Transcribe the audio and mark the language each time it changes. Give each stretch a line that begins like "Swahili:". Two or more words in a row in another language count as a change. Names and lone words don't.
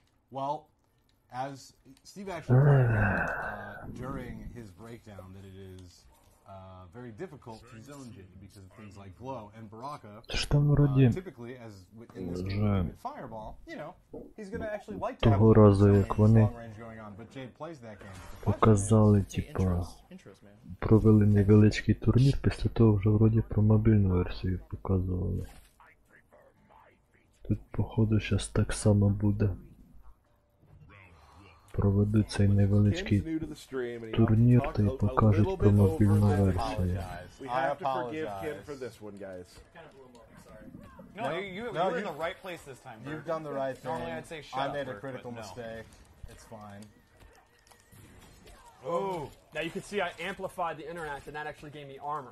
English: Well, as Steve actually pointed out during his breakdown that it is very difficult to zone Jade because of things like glow and Baraka.
Ukrainian: Там вроде
English: Typically, as in this game
Ukrainian: вже
English: with Fireball, you know, he's going to actually like to have
Ukrainian: того разу, як вони
English: long range going on, but Jade plays that game.
Ukrainian: показали, типа, провели невеличкий турнір, після того вже вроді про мобільну версію показували. Тут, походу, зараз так само буде. Проведуть цей невеличкий турнір та й покажуть про мобільну версію.
English: We have to forgive Ken for this one, guys. No, you were in the right place this time. You've done the right thing. Normally I'd say shut I up, made a Bert, critical but no. mistake. It's fine. Oh! Now you can see I amplified the interact, and that actually gave me armor.